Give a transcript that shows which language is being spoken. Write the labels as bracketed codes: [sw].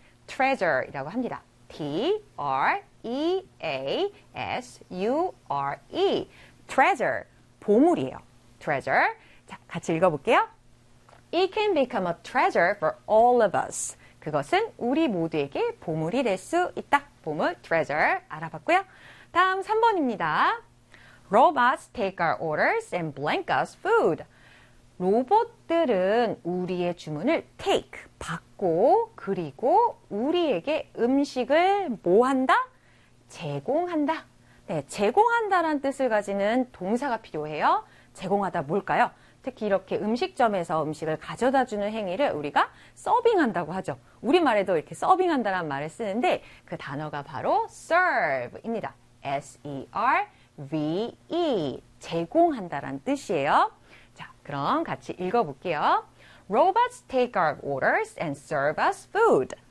[ko] treasure이라고 합니다. T R E A S U R E. treasure. 보물이에요. treasure. 자, 같이 읽어볼게요. [en] It can become a treasure for all of us. [ko] 그것은 우리 모두에게 보물이 될수 있다. 보물, treasure. 알아봤고요. 다음 3번입니다. [en] Robots take our orders and blank us food. [ko] 로봇들은 우리의 주문을 take, 받고, 그리고 우리에게 음식을 뭐 한다? 제공한다. 네, 제공한다라는 뜻을 가지는 동사가 필요해요. 제공하다 뭘까요? 특히 이렇게 음식점에서 음식을 가져다 주는 행위를 우리가 서빙한다고 하죠. 우리말에도 이렇게 서빙한다라는 말을 쓰는데 그 단어가 바로 serve입니다. [en] S-E-R-V-E. [ko] 제공한다라는 뜻이에요. 자, 그럼 같이 읽어볼게요. [en] Robots take our orders and serve us food.